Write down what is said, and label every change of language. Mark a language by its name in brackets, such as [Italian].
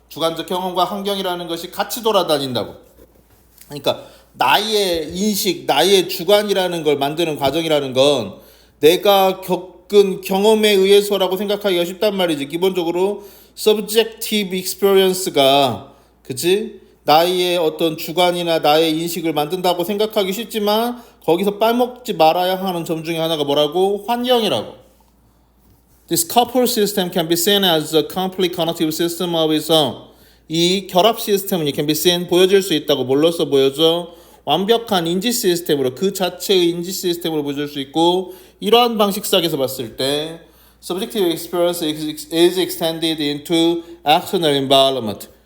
[Korean] 주관적 경험과 환경이라는 것이 같이 돌아다닌다고. 그러니까 나의 인식, 나의 주관이라는 걸 만드는 과정이라는 건 내가 겪은 경험에 의해서라고 생각하기가 쉽단 말이지. 기본적으로 subjective experience 가, 그치? 나의 어떤 주관이나 나의 인식을 만든다고 생각하기 쉽지만 거기서 빠먹지 말아야 하는 점 중에 하나가 뭐라고? 환경이라고. [English] This couple system can be seen as a complete cognitive system of its own. [Korean] 이 결합 시스템은 can be seen, 보여질 수 있다고. 뭘로써 보여져? 완벽한 인지 시스템으로, 그 자체의 인지 시스템으로 보여줄 수 있고, 이러한 방식상에서 봤을 때 subjective experience is extended into external environment.